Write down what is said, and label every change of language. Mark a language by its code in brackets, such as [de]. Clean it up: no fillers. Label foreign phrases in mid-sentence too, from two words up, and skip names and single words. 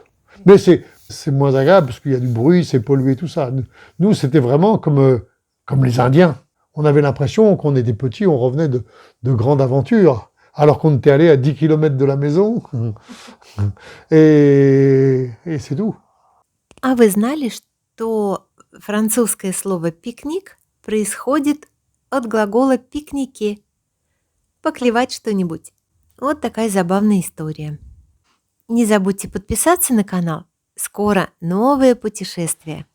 [fr] Mais c'est moins agréable, parce qu'il y a du bruit, c'est pollué, tout ça. Nous, c'était vraiment comme les Indiens. On avait l'impression qu'on était petits, on revenait de grandes aventures. Alors qu'on était allé à 10 km de la maison, et c'est tout. [ru] А вы знали, что французское слово «пикник» происходит от глагола «пикнике» – поклевать что-нибудь? Вот такая забавная история. Не забудьте подписаться на канал. Скоро новое путешествие.